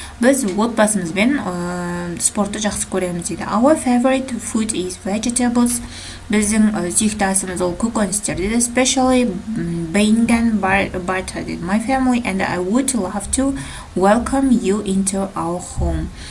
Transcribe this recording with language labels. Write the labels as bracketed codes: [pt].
[kk] Біз отбасымызбен спортты жақсы көреміз дейді. [en] Our favorite food is vegetables. [kk] Біздің сүйікті асымыз ол көкөністер дейді. [en] Especially Bengal butter дейді. My family and I would love to welcome you into our home.